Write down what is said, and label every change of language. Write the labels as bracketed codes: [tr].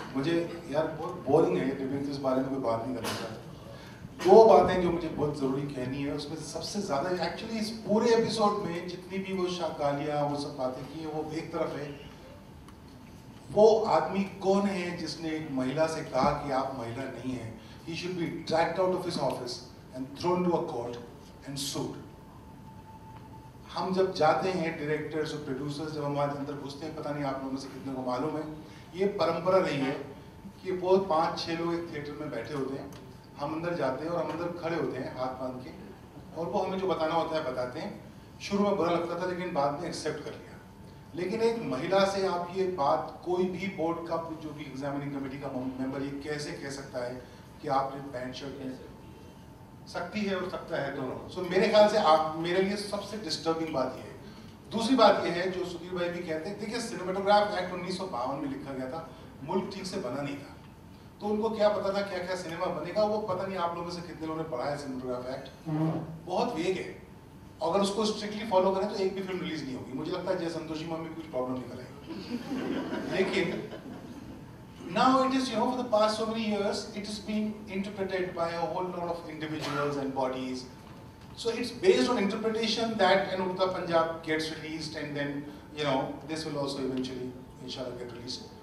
[hi] मुझे यार बहुत बोरिंग है डिबेट, इस बारे में कोई बात नहीं करना चाहता। दो बातें जो मुझे बहुत जरूरी कहनी है, उसमें सबसे ज्यादा एक्चुअली इस पूरे एपिसोड में जितनी भी वो गालियां वो सब बातें की है, वो एक तरफ है। वो आदमी कौन है जिसने एक महिला से कहा कि आप महिला नहीं हैं? [en] He should be dragged out of his office and thrown to a court and sued. [hi] हम जब जाते हैं डायरेक्टर्स और प्रोड्यूसर्स, जब हमारे अंदर घुसते हैं, पता नहीं आप लोगों में से कितने को मालूम है, ये परंपरा रही है कि वो 5-6 लोग एक थिएटर में बैठे होते हैं, हम अंदर जाते हैं और हम अंदर खड़े होते हैं हाथ बांध के, और वो हमें जो बताना होता है बताते हैं। शुरू में बुरा लगता था लेकिन बाद में एक्सेप्ट कर लिया। लेकिन एक महिला से आप ये बात, कोई भी बोर्ड का जो भी एग्जामिनिंग कमेटी का मेंबर ये कैसे कह सकता है कि आपने पैंट शर्ट पहन सकती है और सकता है दोनों। सो मेरे ख्याल से आप, मेरे लिए सबसे डिस्टर्बिंग बात ये है। दूसरी बात ये है जो सुधीर भाई भी कहते हैं, देखिए सिनेमेटोग्राफ एक्ट 1952 में लिखा गया था, मुल्क ठीक से बना नहीं था, तो उनको क्या पता था क्या क्या सिनेमा बनेगा। वो पता नहीं आप लोगों में से कितने लोगों ने पढ़ा है सिनेमेटोग्राफ एक्ट, बहुत वेग है। अगर उसको स्ट्रिक्टली फॉलो करें तो एक भी फिल्म रिलीज नहीं होगी। मुझे लगता है जय संतोषी मम्मी कुछ प्रॉब्लम नहीं करेगी। लेकिन [en] now it is, for the past so many years, it is being interpreted by a whole lot of individuals and bodies. So it's based on interpretation that an Urta Punjab gets released, and then, this will also eventually, inshallah, get released.